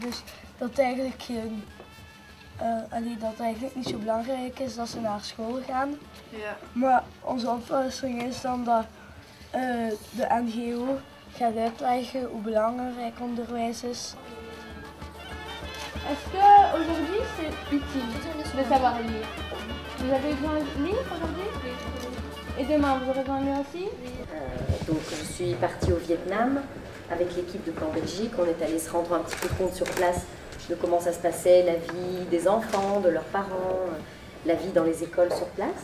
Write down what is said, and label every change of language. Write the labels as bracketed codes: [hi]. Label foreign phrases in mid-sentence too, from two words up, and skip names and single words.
[nl] Dus dat eigenlijk dat eigenlijk niet zo belangrijk is dat ze naar school gaan. Ja. Maar onze oplossing is dan dat de NGO gaat uitleggen hoe belangrijk onderwijs is. [fr] Est-ce que aujourd'hui c'est utile de savoir lire? Vous avez besoin de lire aujourd'hui? Et demain vous aurez besoin de lire aussi? Donc je suis partie au Vietnam avec l'équipe de Plan Belgique. On est allé se rendre un petit peu compte sur place de comment ça se passait, la vie des enfants, de leurs parents, la vie dans les écoles sur place.